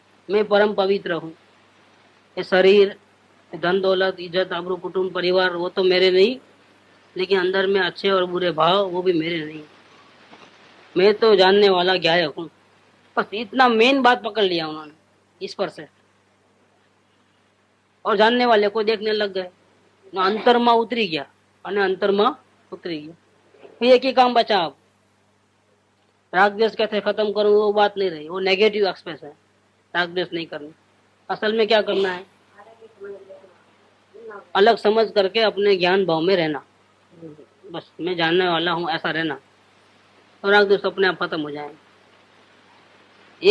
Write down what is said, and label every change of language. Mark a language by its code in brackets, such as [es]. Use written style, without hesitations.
[hi] मैं परम पवित्र हूँ। ये शरीर, धन दौलत, इज्जत, आबरू, कुटुंब, परिवार, वो तो मेरे नहीं, लेकिन अंदर में अच्छे और बुरे भाव, वो भी मेरे नहीं। मैं तो जानने वाला गायक हूँ। बस इतना मेन बात पकड़ लिया उन्होंने इस पर से, और जानने वाले को देखने लग गए। [gu] अंतरमा उतरी गया, અને અંતરમાં ઉતરી ગયો। [hi] फिर एक ही काम बचा अब, राग द्वेष कैसे खत्म करूं, वो बात नहीं रही, वो नेगेटिव एक्सप्रेस है। राग द्वेष नहीं करना, असल में क्या करना है, अलग समझ करके अपने ज्ञान भाव में रहना। बस मैं जानने वाला हूँ, ऐसा रहना, और राग द्वेष अपने आप खत्म हो जाएंगे।